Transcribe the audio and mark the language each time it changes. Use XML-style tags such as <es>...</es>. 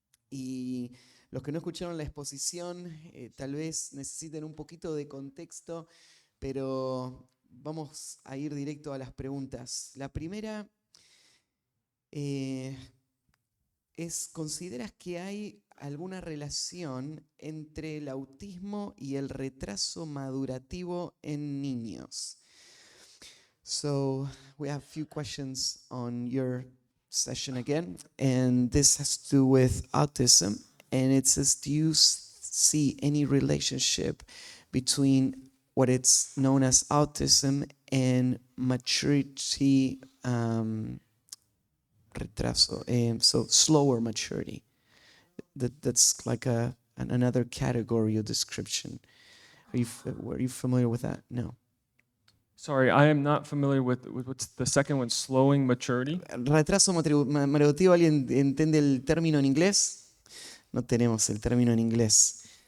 <es>Y los que no escucharon la exposición tal vez necesiten un poquito de contexto, pero vamos a ir directo a las preguntas. La primera es, ¿consideras que hay alguna relación entre el autismo y el retraso madurativo en niños?</es> <en>So we have a few questions on your session again, and this has to do with autism. And it says, do you see any relationship between what is known as autism and maturity retraso, so slower maturity? That's like another category or description. Were you familiar with that? No. Sorry, I am not familiar with what's the second one, slowing maturity.</en> <es>Retraso madurativo, ¿alguien entiende el término en inglés? No tenemos el término en inglés.</es>